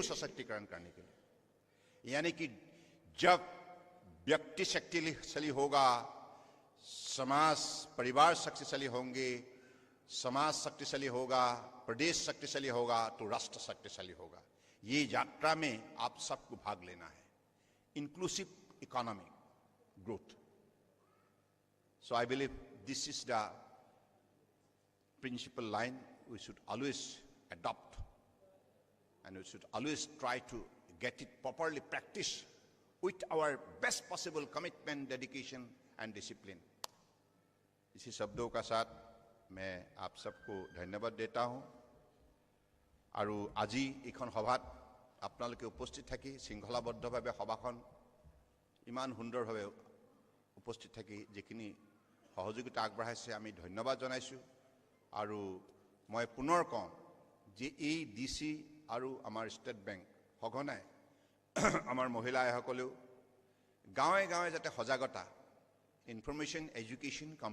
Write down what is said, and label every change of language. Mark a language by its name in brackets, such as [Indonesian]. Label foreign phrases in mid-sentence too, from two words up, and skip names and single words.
[Hindi] सशक्तिकरण करने के लिए यानी कि जब व्यक्ति शक्तिशाली होगा समाज परिवार शक्तिशाली होंगे समाज शक्तिशाली होगा प्रदेश शक्तिशाली होगा तो राष्ट्र शक्तिशाली होगा ये यात्रा में आप सबको भाग लेना है [English] inclusive economic growth so I believe this is the principal line we should always adopt and we should always try to get it properly practiced with our best possible commitment dedication and discipline [Hindi] इसी शब्दों का साथ मैं आप सबको धन्यवाद देता हूँ [Assamese] আৰু আজি এইখন সভাত আপোনালোকে উপস্থিত থাকি শৃংখলাবদ্ধভাৱে সভাখন ইমান সুন্দৰভাৱে উপস্থিত থাকি যিখিনি সহযোগিতা আগবঢ়াইছে আমি ধন্যবাদ জনাইছোঁ আৰু মই পুনৰ কওঁ যে এই ডিসি আৰু আমাৰ ষ্টেট বেংক সঘনাই আমাৰ মহিলাসকলেও গাঁৱে গাঁৱে যাতে সজাগতা [English] information education